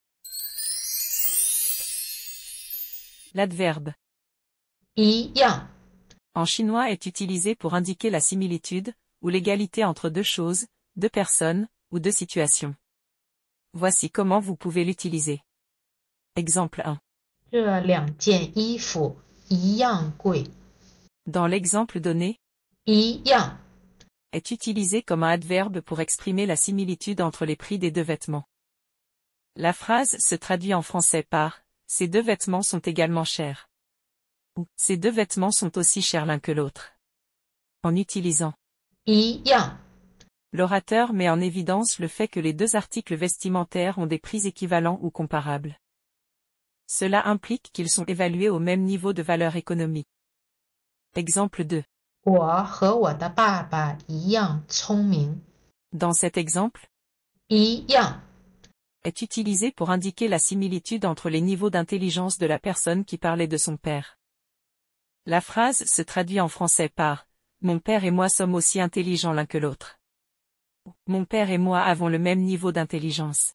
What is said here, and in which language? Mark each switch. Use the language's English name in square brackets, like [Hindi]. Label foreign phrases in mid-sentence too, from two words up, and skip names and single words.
[French] L'adverbe 一样 en chinois est utilisé pour indiquer la similitude, ou l'égalité entre deux choses, deux personnes, ou deux situations. Voici comment vous pouvez l'utiliser. Exemple 1. [Chinese] 这两件衣服一样贵。 [French] Dans l'exemple donné, 一样 est utilisé comme un adverbe pour exprimer la similitude entre les prix des deux vêtements. La phrase se traduit en français par « Ces deux vêtements sont également chers » ou « Ces deux vêtements sont aussi chers l'un que l'autre ». En utilisant 一样 l'orateur met en évidence le fait que les deux articles vestimentaires ont des prix équivalents ou comparables. Cela implique qu'ils sont évalués au même niveau de valeur économique. Exemple 2. [Chinese] 我和我的爸爸一样聪明。 [French] Dans cet exemple, 一样 est utilisé pour indiquer la similitude entre les niveaux d'intelligence de la personne qui parlait de son père. La phrase se traduit en français par « Mon père et moi sommes aussi intelligents l'un que l'autre ». Mon père et moi avons le même niveau d'intelligence.